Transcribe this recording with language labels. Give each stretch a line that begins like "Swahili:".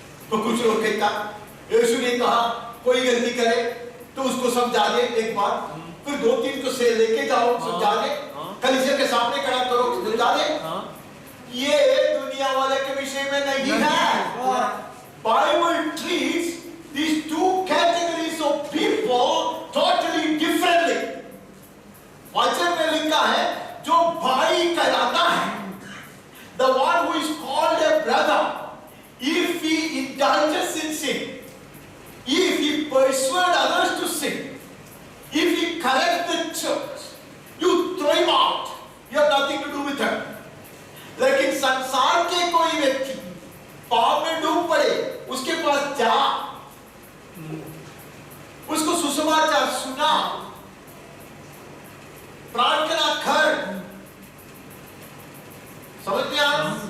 Hindi: तो कुछ लोग कहता, यीशु ने कहा कोई गलती करे तो उसको समझा दे एक बार, फिर 2-3 को से लेके जाओ, समझा दे, कलीसिया के सामने खड़ा करो, समझा दे। ये दुनिया वाले के विषय में नहीं है।
English: Bible treats these two categories of people totally differently.
Hindi: वचन में लिखा है जो भाई कहलाता है,
English: the one who is called a brother, if he indulges in sin, if he persuades others to sin, if he corrects the church, you throw him out, you have nothing to do with him.
Hindi: लेकिन संसार के कोई व्यक्ति पाप में डूब पड़े, उसके पास जा, उसको सुसमाचार सुना, प्रार्थना कर, समझते आप?